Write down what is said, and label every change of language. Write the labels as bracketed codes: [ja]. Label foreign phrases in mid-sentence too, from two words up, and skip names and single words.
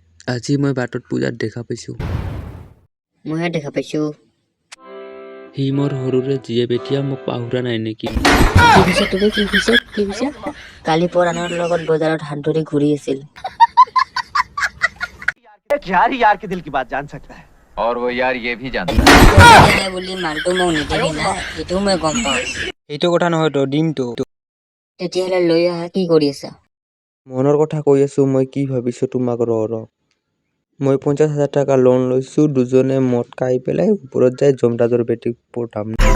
[as] আজি মই বাটত পূজাত দেখা পাইছোঁ। মইহে দেখা পাইছোঁ। সি মোৰ সৰুৰে জীয়েক, এতিয়া মোক পাহৰা নাই নেকি? কি কৈছা তুমি? কি কৈছা? কালি পৰাণৰ লগত বজাৰত হাত ধৰি ঘূৰি আছিল। [hi] यार ही यार के दिल की बात जान सकता है और वो यार ये भी जानता है। [as] বুলি মালটো মোক নিদিবি না, এইটোও মই গম পাওঁ। এইটো কথা নহয়তো, দিমতো। তেতিয়াহ'লে লৈ আহা। কি কৰি আছা? মনৰ কথা কৈ আছো, মই কি ভাবিছো তোমাক ৰ। মই 50,000 টকা লোন লৈছো, দুজনে মদ খাই পেলাই ওপৰত যাই জমদাজৰ বেটিক পটাম।